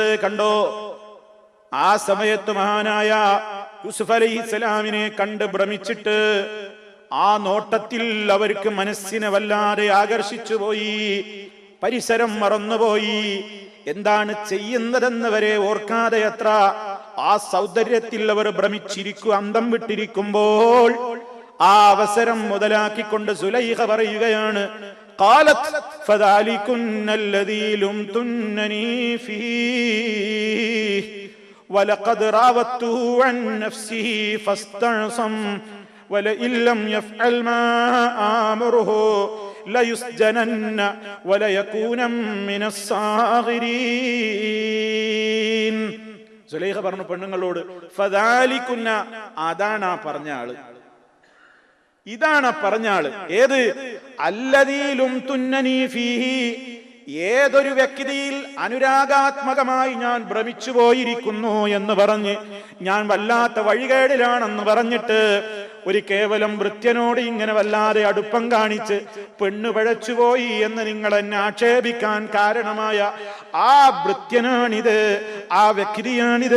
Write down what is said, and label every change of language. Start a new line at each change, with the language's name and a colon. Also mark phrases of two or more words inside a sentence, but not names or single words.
Malayalam: കണ്ടോ, ആ സമയത്ത് മഹാനായ യൂസുഫ് അലൈഹിസ്സലാമിനെ കണ്ട് ഭ്രമിച്ചിട്ട് ആ നോട്ടത്തിൽ അവർക്ക് മനസ്സിനെ വല്ലാതെ ആകർഷിച്ചു പോയി, പരിസരം മറന്നുപോയി, എന്താണ് ചെയ്യുന്നതെന്ന് വരെ ഓർക്കാതെ അത്ര ആ സൗന്ദര്യത്തിൽ അവർ ഭ്രമിച്ചിരിക്കും, അന്തം വിട്ടിരിക്കുമ്പോൾ ആ അവസരം മുതലാക്കിക്കൊണ്ട് സുലൈഖ പറയുകയാണ്,
Arabic: قالت فذلكن الذي لمتنني فيه ولقد راودته عن نفسه فاستعصم ولئن لم يفعل ما آمره ليسجنن وليكون من الصاغرين.
Malayalam: സുലൈഖ പറഞ്ഞു പെണ്ണുങ്ങളോട്, ഫദാലികുന്ന, അതാണ് പറഞ്ഞ ആള്, ഇതാണ് പറഞ്ഞ ആള്. ഏത്?
Arabic: الذي لمتنني فيه,
Malayalam: ഏതൊരു വ്യക്തിയിൽ അനുരാഗാത്മകമായി ഞാൻ ഭ്രമിച്ചു പോയിരിക്കുന്നു എന്ന് പറഞ്ഞ്, ഞാൻ വല്ലാത്ത വഴികേടിലാണെന്ന് പറഞ്ഞിട്ട് ഒരു കേവലം ഭൃത്യനോട് ഇങ്ങനെ വല്ലാതെ അടുപ്പം കാണിച്ച് പെണ്ണ് പഴച്ചുപോയി എന്ന് നിങ്ങൾ എന്നെ ആക്ഷേപിക്കാൻ കാരണമായ ആ ഭൃത്യനാണിത്, ആ വ്യക്തിയാണിത്.